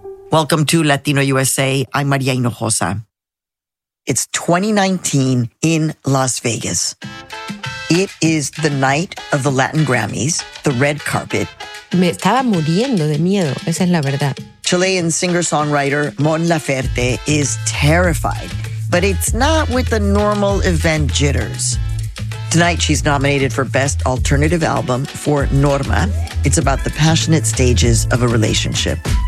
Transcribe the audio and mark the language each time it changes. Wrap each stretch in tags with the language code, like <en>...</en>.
<en>Welcome to Latino USA. I'm Maria Hinojosa. It's 2019 in Las Vegas. It is the night of the Latin Grammys, the red carpet.</en> <es>Me estaba muriendo de miedo, esa es la verdad.</es> <en>Chilean singer-songwriter Mon Laferte is terrified, but it's not with the normal event jitters. Tonight, she's nominated for Best Alternative Album for Norma. It's about the passionate stages of a relationship.</en>